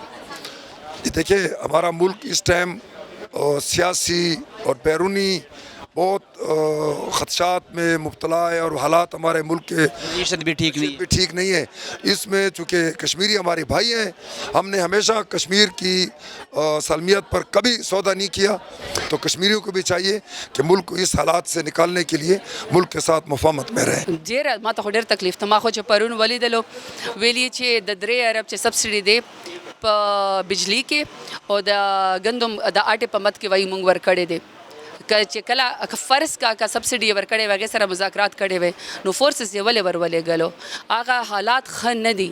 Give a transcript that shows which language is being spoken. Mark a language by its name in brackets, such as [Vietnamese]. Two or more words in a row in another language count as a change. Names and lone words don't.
[Urdu] دیکھیں ہمارا ملک اس ٹائم سیاسی اور بیرونی بہت خدشات میں مبتلا ہے، اور حالات ہمارے ملک کے معیشت بھی ٹھیک نہیں ہے. اس میں چونکہ کشمیری ہمارے بھائی ہیں، ہم نے ہمیشہ کشمیر کی سالمیت پر کبھی سودا نہیں کیا. تو کشمیریوں کو بھی چاہیے کہ ملک کو اس حالات سے نکالنے کے لیے ملک کے ساتھ مفاهمت میں رہیں. [Pashto] ډیر ما ته ډیر تکلیف ته ما خو چې پرون ولیدلو ویلي چې د 3 ارب چې سبسډي دی په بجلی کې او د ګندم د آټې په مت کې وایي مونږ ورکړی دی چې کله فرض کا سبسډي ورکړې وغه سره مذاکرات کړي وي نو فورسز یې ولې غلو هغه حالات ښه نه دي.